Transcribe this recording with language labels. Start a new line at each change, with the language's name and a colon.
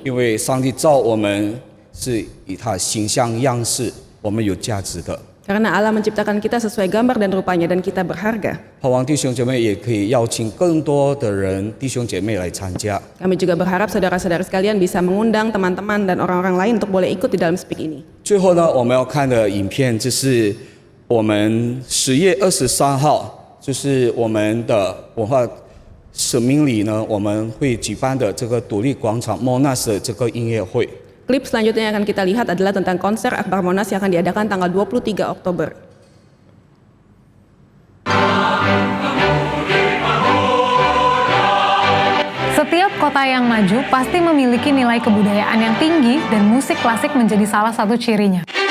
Chinese: 因为上帝造我们是以他形象样式，我们有价值的。
Indonesian: Karena Allah menciptakan kita sesuai gambar dan rupanya dan kita berharga.
Chinese: 盼望弟兄姐妹也可以邀请更多的人弟兄姐妹来参加。
Indonesian: Kami juga berharap saudara-saudari sekalian bisa mengundang teman-teman dan orang-orang lain untuk boleh ikut di dalam speak ini.
Chinese: 最后呢，我们要看的影片就是我们10月23号，就是我们的文化使命里呢，我们会举办的这个独立广场 Monas 的这个音乐会。
Indonesian: Klip selanjutnya yang akan kita lihat adalah tentang konser Akbar Monas yang akan diadakan tanggal 23 Oktober. Setiap kota yang maju pasti memiliki nilai kebudayaan yang tinggi dan musik klasik menjadi salah satu cirinya.